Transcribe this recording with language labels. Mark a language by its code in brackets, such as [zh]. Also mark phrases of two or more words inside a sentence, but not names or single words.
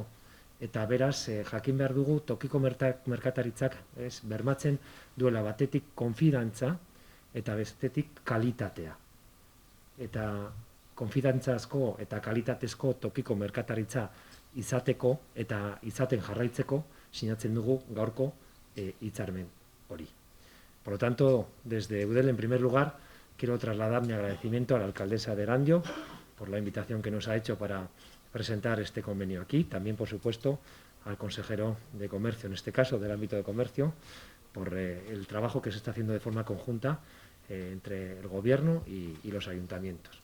[eu] Eta beraz, jakin behar dugu tokiko merkataritzak bermatzen duela batetik konfidantza eta bestetik kalitatea. Eta konfidantzazko eta kalitatezko tokiko merkataritza izateko eta izaten jarraitzeko sinatzen dugu gaurko hitzarmen hori. [es] Por lo tanto, desde Eudel, en primer lugar, quiero trasladar mi agradecimiento a la alcaldesa de Erandio por la invitación que nos ha hecho para presentar este convenio aquí, también, por supuesto, al consejero de Comercio, en este caso, del ámbito de comercio, por el trabajo que se está haciendo de forma conjunta entre el Gobierno y los ayuntamientos.